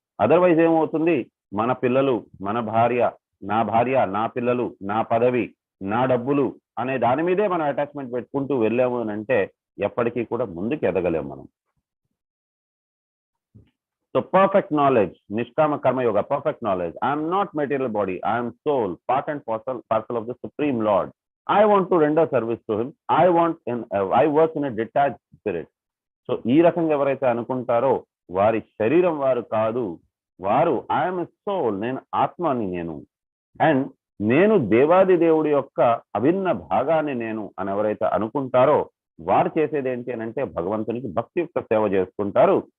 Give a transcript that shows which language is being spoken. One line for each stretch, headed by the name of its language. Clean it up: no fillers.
Telugu: Otherwise ఏమవుతుంది, మన పిల్లలు, మన భార్య, నా పిల్లలు, నా పదవి, నా డబ్బులు అనే దాని మీదే మనం అటాచ్మెంట్ పెట్టుకుంటూ వెళ్ళాము అని అంటే ఎప్పటికీ కూడా ముందుకు ఎదగలేము మనం.
English: So perfect knowledge, నిష్కామ కర్మయోగ, perfect knowledge. I'm not material body, I'm soul, part and parcel of the supreme Lord. I want to render service to him. I work in a detached spirit.
Telugu: So ఈ రకంగా ఎవరైతే అనుకుంటారో వారి శరీరం వారు కాదు, వారు
English: I'm a soul,
Telugu: నేను ఆత్మని నేను, అండ్ నేను దేవాది దేవుడి యొక్క అభిన్న భాగాన్ని నేను అని ఎవరైతే అనుకుంటారో వారు చేసేది ఏంటి అని అంటే భగవంతునికి భక్తియుక్త సేవ చేసుకుంటారు.